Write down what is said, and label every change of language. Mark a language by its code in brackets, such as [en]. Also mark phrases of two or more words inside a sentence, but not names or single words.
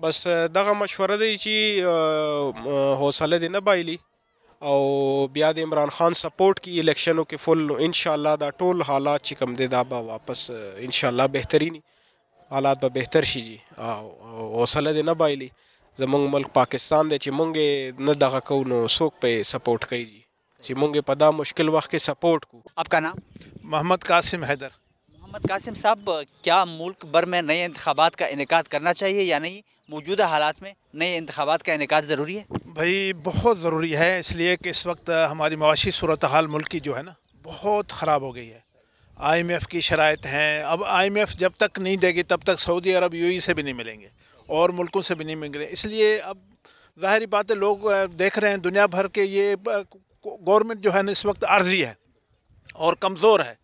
[ps] بس دغه مشوره دی چې حوصله دې نه بایلي او بیا د عمران خان سپورټ کی الیکشنو کې فل انشاءالله دا ټول حالات چې کوم دی دا به واپس انشاءالله بهترینی حالات به بهتر شي جی حوصله دې نه بایلي زمونږ ملک پاکستان دی چې مونږ نه دغه کوو نو څوک پې سپورټ کوي جی چې مونږ په دا مشکل وخت کې سپورٹ کو [ur] آپ کا نام محمد قاسم حیدر محمد قاسم صاحب کیا ملک بھر میں نئے انتخابات کا انعقاد کرنا چاہیے یا نہیں موجودہ حالات میں نئے انتخابات کا انعقاد ضروری ہے بھائی بہت ضروری ہے اس لیے کہ اس وقت ہماری معاشی صورتحال ملک کی جو ہے نا بہت خراب ہو گئی ہے آئی ایم ایف کی شرائط ہیں اب آئی ایم ایف جب تک نہیں دے گی تب تک سعودی عرب یو ای سے بھی نہیں ملیں گے اور ملکوں سے بھی نہیں ملیں گے اس لیے اب ظاہری بات ہے لوگ دیکھ رہے ہیں دنیا بھر کے یہ گورنمنٹ جو ہے نا اس وقت عارضی ہے اور کمزور ہے